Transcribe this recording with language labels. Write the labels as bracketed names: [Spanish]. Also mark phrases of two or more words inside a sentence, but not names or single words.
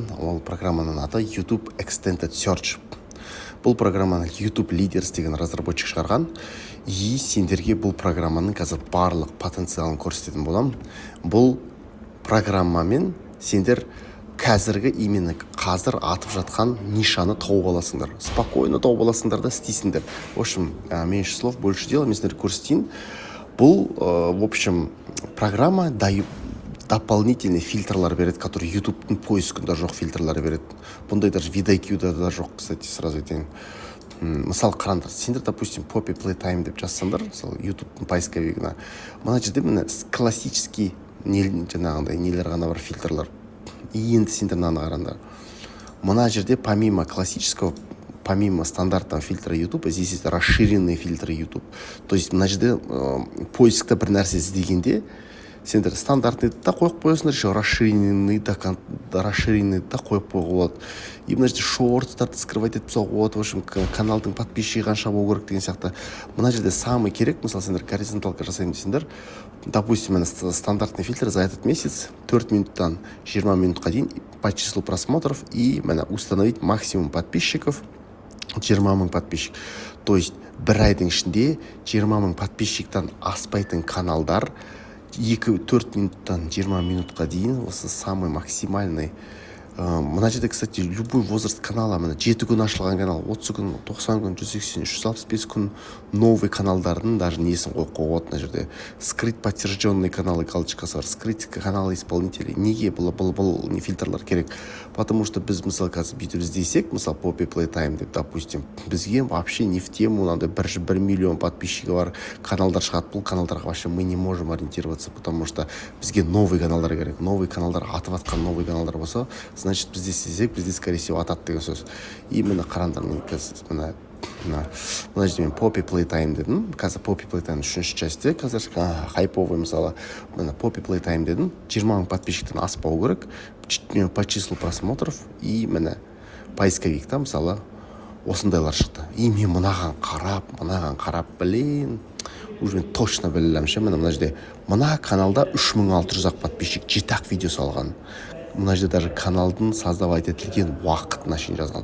[Kazakh] Ол программаның аты YouTube Extended Search. Бұл программаны YouTube Leaders деген разработчик шығарған. И сендерге бұл программаның қазір барлық потенциалын көрсететін боламын. Бұл программамен сендер қазіргі именно қазір атып жатқан нишаны тауып аласыңдар. Спокойно тауып аласыңдар да істейсіңдер. [Russian] В общем, меньше слов, больше дела. [Kazakh] Мен сендерге көрсетейін. Бұл, [Russian] в общем, программа дополнительный [Kazakh] фильтрлар береді, который YouTube-тың поискында жоқ фильтрлар береді. Бұндай даже VidIQ-да да жоқ, [Russian] кстати, сразу [Kazakh] айтайын. Мысалы қараңдар, сендер, допустим, Poppy Playtime деп жазсаңдар, мысалы YouTube-тың поисковигіне. Мына жерде міне классический жаңағындай нелер ғана бар фильтрлар. И енді сендер мынаны қараңдар. Мына жерде [Russian] помимо классического, помимо стандартного фильтра YouTube, здесь есть расширенные фильтры YouTube. [Kazakh] То есть мына жерде поискта бір нәрсе іздегенде сендер стандартный да қойып қоясыңдар, [Russian] еще расширенный [Kazakh] да қойып қойға болады. И мына жерде шорттарды скрывать етіп тастауға болады. [Russian] В общем, [Kazakh] каналдың подписчигі қанша болу керек деген сияқты. Мына жерде самый керек, мысалы сендер горизонталка жасайын десеңдер, допустим, мына стандартный фильтр [Russian] за этот месяц [Kazakh] 4 минуттан 20 минутқа дейін [Russian] по числу просмотров и [Kazakh] мына [Russian] установить максимум подписчиков [Kazakh] 20 мың подписчик. То есть бір айдың ішінде 20 мың подписчиктан аспайтын каналдар 2-4 минуттан 20 минутқа дейін осы [Russian] самый максимальный. [Kazakh] Мына жерде, кстати, [Russian] любой возраст канала, [Kazakh] мына 7 күн ашылған канал, 30 күн, 90 күн, 180, 165 күн новый каналдардың даже несін қойып қойған мына жерде. [Russian] Скрыть подтвержденные каналы [Kazakh] галочкасы бар, [Russian] скрыть каналы исполнителей. [Kazakh] Неге бұл не фильтрлар керек? [Russian] Потому что [Kazakh] біз, мысалы, қазір бүйтіп іздесек, мысалы, Poppy Playtime деп, допустим, бізге [Russian] вообще не в тему, надо [Kazakh] 1 миллион подписчигі бар каналдар шығады. Бұл каналдарға [Russian] вообще мы не можем ориентироваться, потому что бізге новый [Kazakh] каналдар керек. Новый каналдар атып атқан новый каналдар болса, значит, бізде іздесек, бізде, [Russian] скорее всего, [Kazakh] атады деген сөз. Именно қараңдар, мына жерде мен Poppy Playtime дедім. Қазір Poppy Playtime 3-ші частьте, қазір хайповый, мысалы, Poppy Playtime дедім. 20 мың подписчиктен аспау керек, [Russian] по числу просмотров, [Kazakh] и міне поисковикта, мысалы, осындайлар шықты. И мен мынаған қарап, [Russian] блин, уже [Kazakh] мен точно білілім ше, мына жерде, мына каналда 3600 подписчик, 7-ақ видео салған. Мына жерде даже каналдың создавать етілген уақытына шейін жазған.